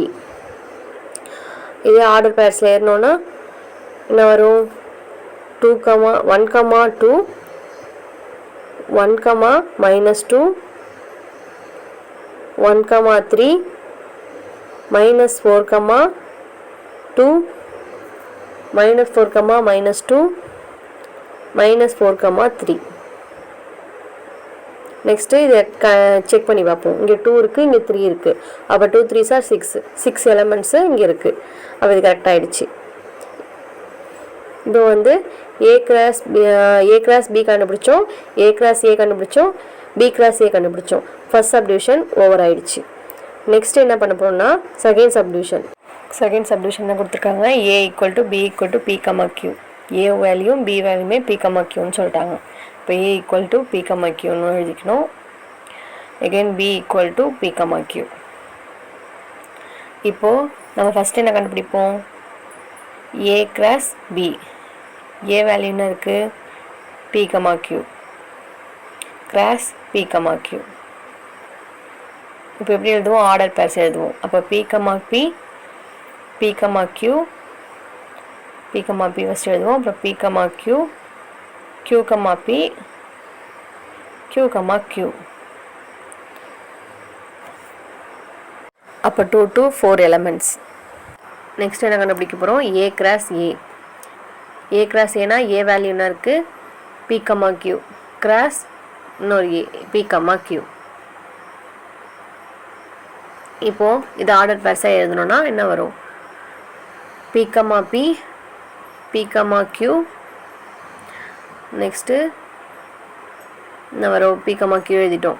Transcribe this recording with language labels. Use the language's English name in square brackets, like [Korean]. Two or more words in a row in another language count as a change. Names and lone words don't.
[Tamil] இதே [English] order pairsil [Tamil] ஏறினோன்னா என்ன வரும் 2, 1, 2 1, மைனஸ் 2 1, 3 மைனஸ் 4, 2 மைனஸ் 4, மைனஸ் 2 மைனஸ் 4, 3. நெக்ஸ்ட்டு இதை செக் பண்ணி பார்ப்போம். இங்கே 2 இருக்குது, இங்கே 3 இருக்குது, அப்போ 2 3s 6 எலமெண்ட்ஸு இங்கே இருக்குது. அப்போ இது கரெக்டாகிடுச்சு. இப்போ வந்து [English] a cross b [Tamil] கண்டுபிடிச்சோம், [English] a cross a [Tamil] கண்டுபிடிச்சோம், [English] b cross a [Tamil] கண்டுபிடிச்சோம். [English] first subdivision over ஆயிடுச்சு. [Tamil] நெக்ஸ்ட் என்ன பண்ண போகிறோம்னா [English] second subdivision [Tamil] தான் கொடுத்துருக்காங்க. [English] a equal to b equal to p, q. [Tamil] a வேல்யூம் b வேல்யூமே p, qன்னு சொல்லிட்டாங்க. இப்போ [English] a equal to p, [Tamil] qன்னு எழுதிக்கணும். [English] again b equal to p, q. [Tamil] இப்போது நம்ம ஃபஸ்ட்டு என்ன கண்டுபிடிப்போம், [English] a cross b. [Tamil] a வேல்யூ என்ன இருக்குது p, q cross p, q. இப்போ எப்படி எழுதுவோம், [English] order pairs [Tamil] எழுதுவோம். அப்போ p, q ஃபஸ்ட் எழுதுவோம். அப்புறம் p, q p, q. [English] அப்போ 2 to 4 elements. [Tamil] நெக்ஸ்ட் என்ன கண்டுபிடிக்க போகிறோம், [English] a cross a [Tamil] னா a வேல்யூ என்ன இருக்குது p, q cross இன்னொரு a p, q. இப்போது இது [English] order pairsaaga [Tamil] எழுதணுன்னா என்ன வரும் p, q. நெக்ஸ்ட்டு என்ன வரும் p, q எழுதிட்டோம்.